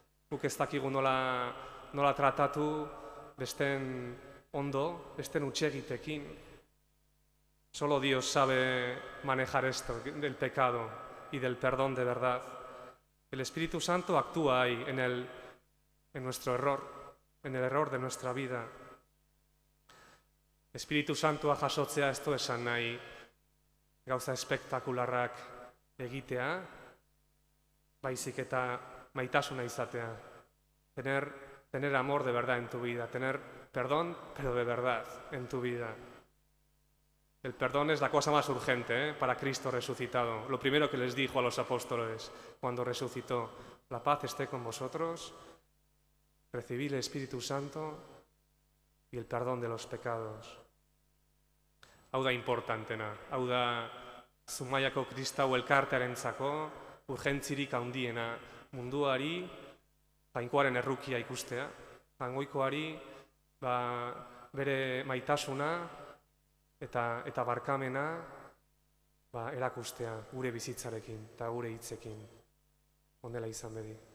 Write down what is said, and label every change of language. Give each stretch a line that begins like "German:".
Basque: Guk ez dakigu nola tratatu besten ondo, besten hutsegitekin.
Spanish: Solo Dios sabe manejar esto, del pecado y del perdón de verdad. El Espíritu Santo actúa ahí, en nuestro error, en el error de nuestra vida.
Basque: Espíritu Santua jasotzea ez du esan nahi gauza espektakularrak egitea, baizik eta maitasuna izatea.
Spanish: Tener amor de verdad en tu vida, tener perdón, pero de verdad en tu vida. El perdón es la cosa más urgente para Cristo resucitado. Lo primero que les dijo a los apóstoles cuando resucitó: la paz esté con vosotros, recibí el Espíritu Santo y el perdón de los pecados.
Basque: Hau da importantena, hau da Zumaiako kristau elkartearentzako urgentzirik handiena, munduari jainkoaren errukia ikustea, jangoikoari bere maitasuna eta barkamena erakustea gure bizitzarekin eta gure hitzekin. Honela izan bedi.